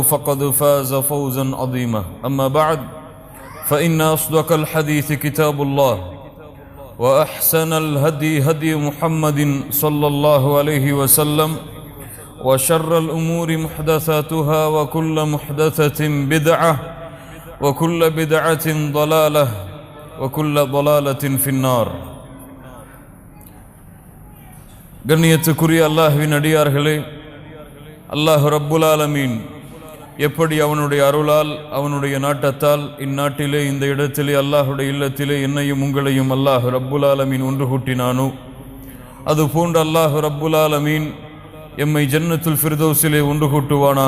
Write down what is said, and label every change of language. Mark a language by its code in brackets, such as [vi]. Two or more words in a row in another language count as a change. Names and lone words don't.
[ar] فقد فاز فوزا عظيما أما بعد فإن أصدق الحديث كتاب الله وأحسن الهدي هدي محمد صلى الله عليه وسلم وشر الأمور محدثاتها وكل محدثة بدعة وكل بدعة ضلالة وكل ضلالة في النار. [ta] கண்ணியத்துக்குரிய அல்லாஹ்வின் அடியார்களே, [ar] الله رب العالمين [ta] எப்படி அவனுடைய அருளால் அவனுடைய நாட்டத்தால் இந்நாட்டிலே இந்த இடத்திலே அல்லாஹுடைய இல்லத்திலே என்னையும் உங்களையும் [ar] الله رب العالمين [ta] ஒன்று கூட்டினானோ அதுபோன்று [ar] الله رب العالمين [ta] எம்மை ஜன்னத்துல் ஃபிர்தௌஸிலே ஒன்று கூட்டுவானாக.